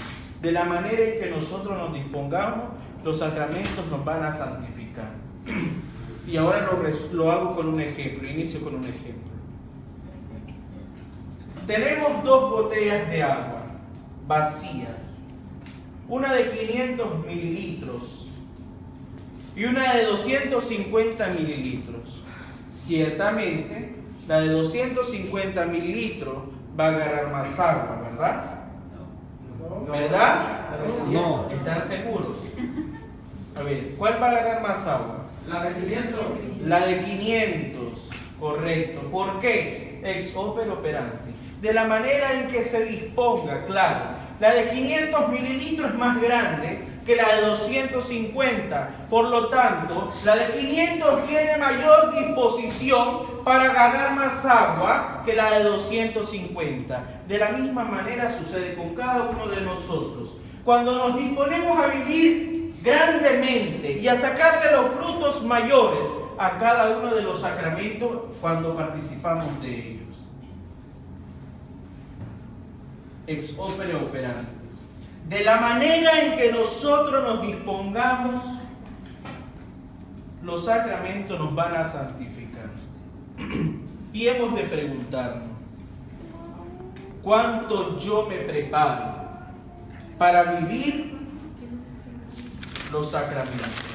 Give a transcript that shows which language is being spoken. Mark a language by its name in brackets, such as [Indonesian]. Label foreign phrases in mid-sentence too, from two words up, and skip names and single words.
[Spanish] De la manera en que nosotros nos dispongamos, los sacramentos nos van a santificar. Y ahora lo hago con un ejemplo, inicio con un ejemplo. Tenemos 2 botellas de agua vacías, una de 500 mililitros y una de 250 mililitros. Ciertamente, la de 250 mililitros va a agarrar más agua, ¿verdad? ¿Verdad? No. ¿Están seguros? A ver, ¿cuál va a agarrar más agua? La de 500. La de 500, correcto. ¿Por qué? [Latin] Ex opere operandi. [Spanish] De la manera en que se disponga, claro. La de 500 mililitros es más grande que la de 250. Por lo tanto, la de 500 tiene mayor disposición para agarrar más agua que la de 250. De la misma manera sucede con cada uno de nosotros. Cuando nos disponemos a vivir grandemente y a sacarle los frutos mayores a cada uno de los sacramentos cuando participamos de ellos. [Latin] Ex opere operandi. [Spanish] De la manera en que nosotros nos dispongamos, los sacramentos nos van a santificar. Y hemos de preguntarnos, ¿cuánto yo me preparo para vivir los sacramentos?